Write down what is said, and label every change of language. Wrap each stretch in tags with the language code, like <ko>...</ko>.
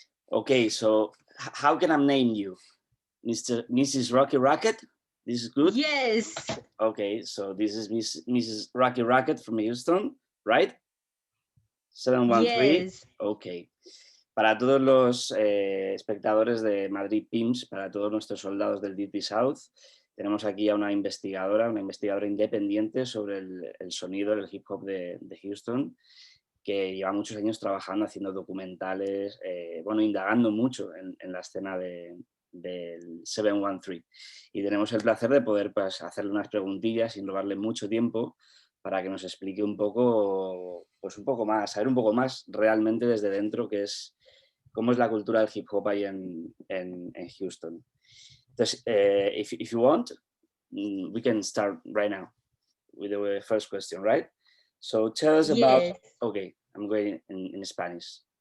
<en>Okay, so how can I name you? Mrs. Rocky Rocket? This is good? Yes. Okay, so this is Mrs. Rocky Rocket from Houston, right? 713. Yes. Ok.</en> <es>Para todos los espectadores de Madrid PIMS, para todos nuestros soldados del Deep South, tenemos aquí a una investigadora independiente sobre el sonido del hip hop de Houston, que lleva muchos años trabajando, haciendo documentales, indagando mucho en la escena del 713. Y tenemos el placer de poder hacerle unas preguntillas sin robarle mucho tiempo para que nos explique un poco más, saber un poco más realmente desde dentro cómo es la cultura del hip hop ahí en Houston.</es> <en>Entonces, if you want, we can start right now with the first question, right? So tell us about, Yes. okay, I'm going in Spanish.</en>